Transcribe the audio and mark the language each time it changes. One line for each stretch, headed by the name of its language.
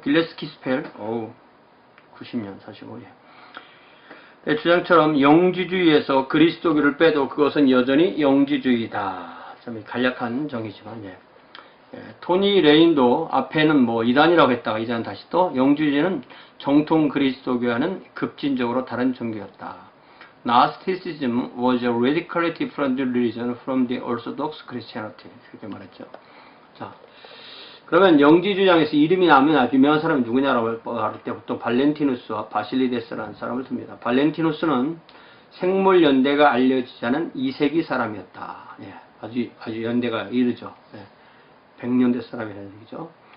Korean: 길레스 퀴스펠, 90년 사시고, 주장처럼 영지주의에서 그리스도교를 빼도 그것은 여전히 영지주의다. 참 간략한 정의지만, 토니 레인도 앞에는 이단이라고 했다가 이제는 다시 또 영지주의는 정통 그리스도교와는 급진적으로 다른 종교였다.
English: Gnosticism was a radically different religion from the Orthodox Christianity.
Korean: 이렇게 말했죠. 자, 그러면 영지주장에서 이름이 나오면 아주 유명한 사람이 누구냐라고 할 때 보통 발렌티누스와 바실리데스라는 사람을 듭니다. 발렌티누스는 생물연대가 알려지지 않은 2세기 사람이었다. 아주 연대가 이르죠. 100년대 사람이라는 얘기죠.